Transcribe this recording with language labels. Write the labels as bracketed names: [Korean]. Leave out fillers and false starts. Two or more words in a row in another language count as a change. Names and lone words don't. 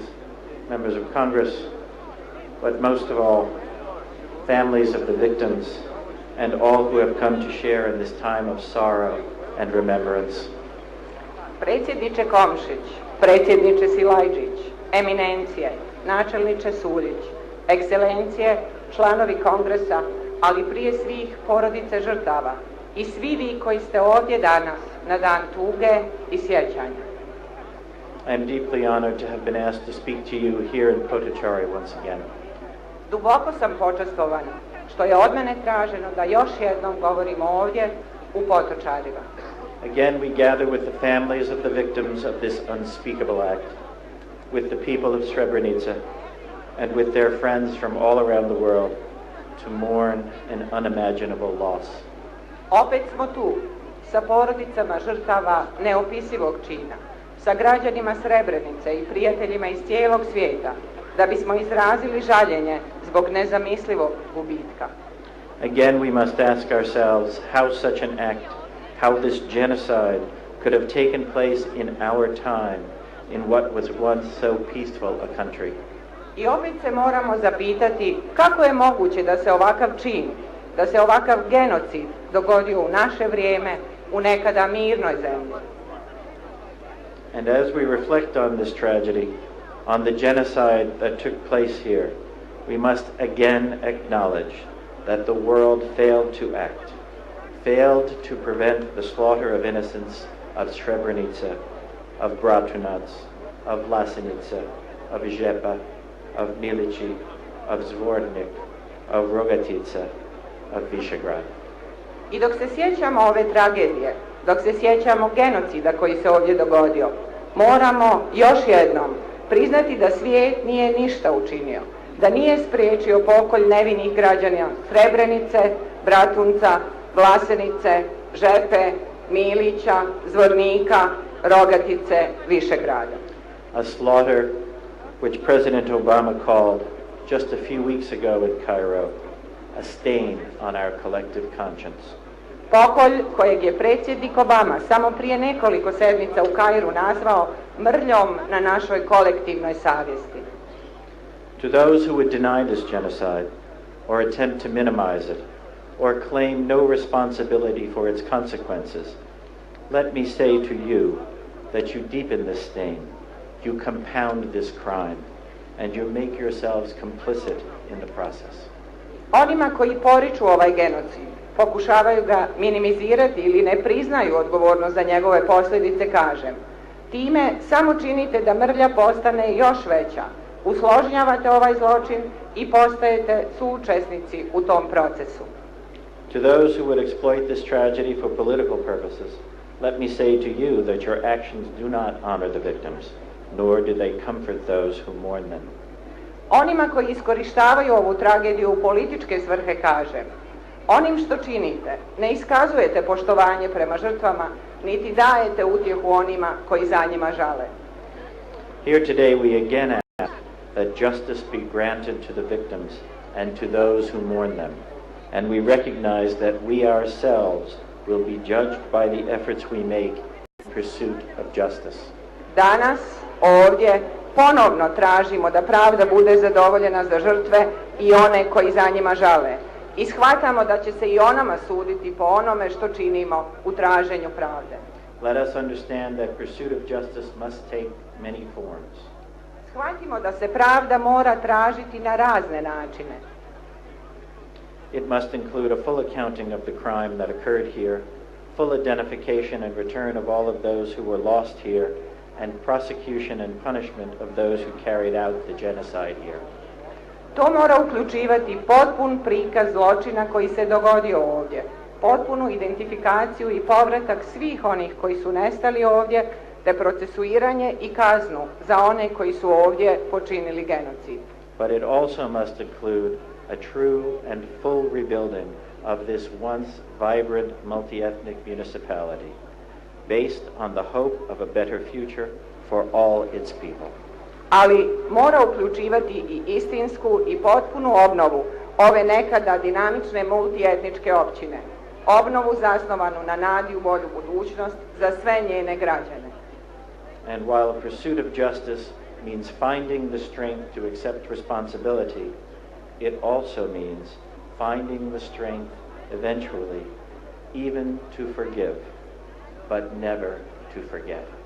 [English] Members of Congress, but most of all, families of the victims and all who have come to share in this time of sorrow and remembrance. [Bosnian] Predsjedniče Komšić, predsjedniče Silajdžić, eminencije, načelniče Suljić, ekscelencije, članovi Kongresa, ali prije svih porodice žrtava, i svi vi koji ste ovdje danas na dan tuge i sjećanja. [English] I am deeply honored to have been asked to speak to you here in Potočari once again. [Bosnian] Duboko sam počastovan što je od mene traženo da još jednom govorim ovdje u Potočarima. [English] Again we gather with the families of the victims of this unspeakable act, with the people of Srebrenica, and with their friends from all around the world to mourn an unimaginable loss. [Bosnian] Opet smo tu, sa porodicama žrtava neopisivog čina, sa građanima Srebrenice i prijateljima iz cijelog svijeta, da bismo izrazili žaljenje zbog nezamislivog gubitka. [English] Again we must ask ourselves how such an act, how this genocide could have taken place in our time, in what was once so peaceful a country. [Bosnian] I opet se moramo zapitati kako je moguće da se ovakav čin, da se ovakav genocid dogodio u naše vrijeme u nekada mirnoj zemlji. [English] And as we reflect on this tragedy, on the genocide that took place here, we must again acknowledge that the world failed to act, failed to prevent the slaughter of innocents of Srebrenica, of Bratunac, of Vlasenica, of Žepa, of Milići, of Zvornik, of Rogatica, of Višegrad. [Bosnian] I dok se sjećamo ove tragedije, dok se sjećamo genocida koji se ovdje dogodio, moramo još jednom priznati da svijet nije ništa učinio, da nije spriječio pokolj nevinih građana Srebrenice, Bratunca, Vlasenice, Žepe, Milića, Zvornika, Rogatice, Višegrada. [English] A slaughter which President Obama called just a few weeks ago in Cairo a stain on our collective conscience. [Bosnian] Pokolj kojeg je predsjednik Obama samo prije nekoliko sedmica u Kairu nazvao mrljom na našoj kolektivnoj savjesti. [English] To those who would deny this genocide or attempt to minimize it or claim no responsibility for its consequences, let me say to you that you deepen this stain, you compound this crime, and you make yourselves complicit in the process. [Bosnian] Onima koji poriču ovaj genocid, pokušavaju ga minimizirati ili ne priznaju odgovornost za njegove posljedice, kažem. Time samo činite da mrlja postane još veća, usložnjavate ovaj zločin i postajete suučesnici u tom procesu. [English] To those who would exploit this tragedy for political purposes, let me say to you that your actions do not honor the victims, nor do they comfort those who mourn them. [Bosnian] Onima koji iskorištavaju ovu tragediju u političke svrhe, kažem, onim što činite ne iskazujete poštovanje prema žrtvama, niti dajete utjehu onima koji za njima žale. [English] Here today we again ask that justice be granted to the victims and to those who mourn them, and we recognize that we ourselves will be judged by the efforts we make in pursuit of justice. [Bosnian] Danas, ovdje, ponovno tražimo da pravda bude zadovoljena za žrtve i one koji za njima žale. I shvatamo da će se i o nama suditi po onome što činimo u traženju pravde. [English] Let us understand that pursuit of justice must take many forms. [Bosnian] Shvatimo da se pravda mora tražiti na razne načine. [English] It must include a full accounting of the crime that occurred here, full identification and return of all of those who were lost here, and prosecution and punishment of those who carried out the genocide here. [Bosnian] To mora uključivati potpun prikaz zločina koji se dogodio ovdje, potpunu identifikaciju i povratak svih onih koji su nestali ovdje, te procesuiranje i kaznu za one koji su ovdje počinili genocid. [English] But it also must include a true and full rebuilding of this once vibrant multi-ethnic municipality, based on the hope of a better future for all its people. [Bosnian] Ali mora uključivati i istinsku i potpunu obnovu ove nekada dinamične multietničke općine, obnovu zasnovanu na nadi u bolju budućnost za sve njene građane. [English] And while a pursuit of justice means finding the strength to accept responsibility, it also means finding the strength eventually even to forgive, but never to forget.